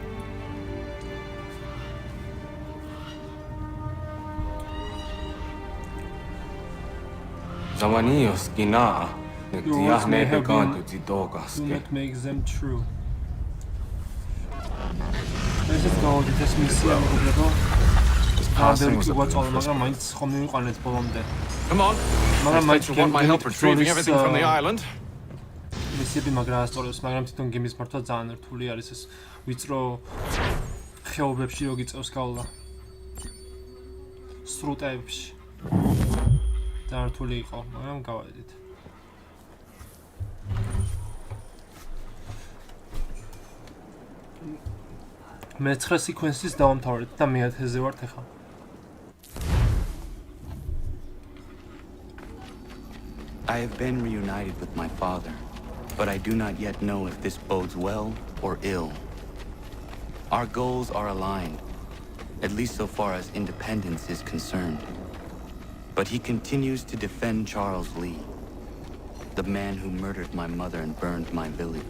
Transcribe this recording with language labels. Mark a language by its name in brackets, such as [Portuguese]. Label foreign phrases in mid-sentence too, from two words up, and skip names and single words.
[English] Yours may have been, do not make them true. Let's go, this mission Come on. Let's want my help retrieving everything from the island. [Georgian] მისიები მაგრა ასწორებს, მაგრამ თვითონ გემის მართვა ძალიან რთული არის ეს ვიწრო ხეობებში რო გიწევს გავლა. სრუტეებში. ძალიან რთული იყო, მაგრამ გავედით. მე-9 სიკვენსის დავამთავრეთ და მე-10-ზე ვართ ახლა. [English] I have been reunited with my father, but I do not yet know if this bodes well or ill. Our goals are aligned, at least so far as independence is concerned. But he continues to defend Charles Lee, the man who murdered my mother and burned my village.